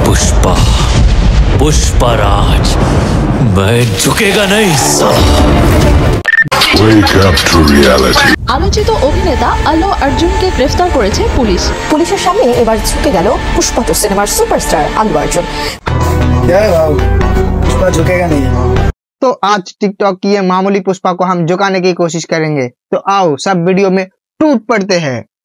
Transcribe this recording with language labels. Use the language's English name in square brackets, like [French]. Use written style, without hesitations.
[Hindi] पुष्पा पुष्पराज मैं झुकेगा नहीं [English] Wake up to reality. [Bangla] আলোচিত অভিনেতা আল্লু অর্জুনকে গ্রেফতার করেছে পুলিশ। পুলিশের সামনে এবার ঝুঁকে গেল পুষ্পা টু সিনেমার সুপারস্টার আল্লু অর্জুন। [Hindi] पुष्पा झुकेगा नहीं। तो आज टिकटॉक की ये मामूली पुष्पा को हम झुकाने की कोशिश करेंगे। तो आओ सब वीडियो में टूट पड़ते हैं।